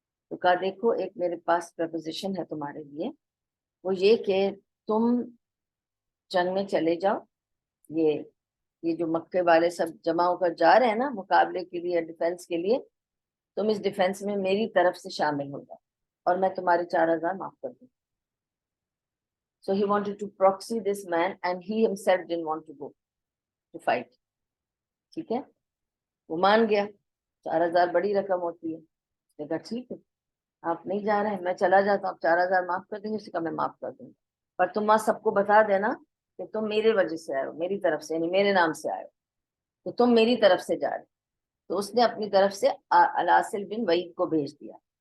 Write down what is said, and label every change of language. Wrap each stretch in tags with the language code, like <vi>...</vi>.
<ur>تو کہا دیکھو ایک میرے پاس پرپوزیشن ہے تمہارے لیے، وہ یہ کہ تم جنگ میں چلے جاؤ، یہ جو مکے والے سب جمع ہو کر جا رہے ہیں نا مقابلے کے لیے، ڈیفenس کے لیے، تم اس ڈیفenس میں میری طرف سے شامل ہو جاؤ اور میں تمہارے 4000 معاف کر دوں.</ur> <en>So he wanted to proxy this man and he himself didn't want to go to fight.</en> <ur>ٹھیک ہے، وہ مان گیا. 4000 بڑی رقم ہوتی ہے. اس نے کہا ٹھیک ہے آپ نہیں جا رہے ہیں، میں چلا جاتا ہوں، آپ 4000 معاف کر دیں گے؟ اس کا میں معاف کر دوں گا، پر تم وہاں سب کو بتا دینا کہ تم میرے وجہ سے آئے ہو، میری طرف سے، یعنی میرے نام سے آئے ہو، تو تم میری طرف سے جا رہے. تو اس نے اپنی طرف سے العاصل بن وعید کو بھیج دیا.</ur>